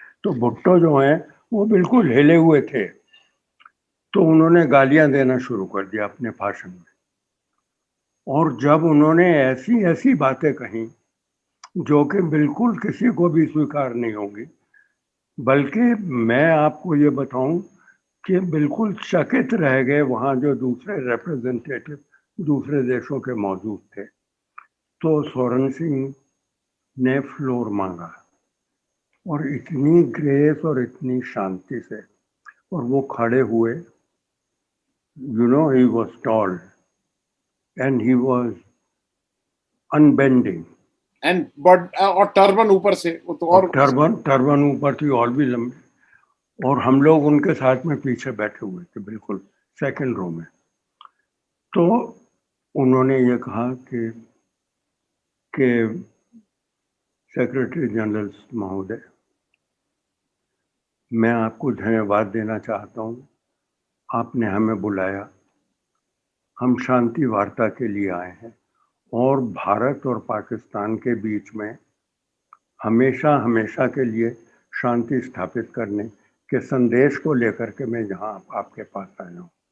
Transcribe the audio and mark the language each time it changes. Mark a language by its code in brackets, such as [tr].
[hi] तो भुट्टो जो हैं वो बिल्कुल हिले हुए थे। तो उन्होंने गालियां देना शुरू कर दिया अपने भाषण में, और जब उन्होंने ऐसी ऐसी बातें कही जो कि बिल्कुल किसी को भी स्वीकार नहीं होगी, बल्कि मैं आपको ये बताऊं कि बिल्कुल चकित रह गए वहाँ जो दूसरे रिप्रेजेंटेटिव दूसरे देशों के मौजूद थे। तो स्वर्ण सिंह ने फ्लोर मांगा, और इतनी ग्रेस और इतनी शांति से, और वो खड़े हुए। [en] You know, he was tall and he was unbending. [hi] And but और टर्बन ऊपर से, वो तो और टर्बन ऊपर थी और भी लंबी, और हम लोग उनके साथ में पीछे बैठे हुए थे, बिल्कुल सेकंड रो में। तो उन्होंने ये कहा कि सेक्रेटरी जनरल महोदय, मैं आपको धन्यवाद देना चाहता हूँ, आपने हमें बुलाया, हम शांति वार्ता के लिए आए हैं, और भारत और पाकिस्तान के बीच में हमेशा हमेशा के लिए शांति स्थापित करने के संदेश को लेकर के मैं यहाँ आपके पास आया हूँ।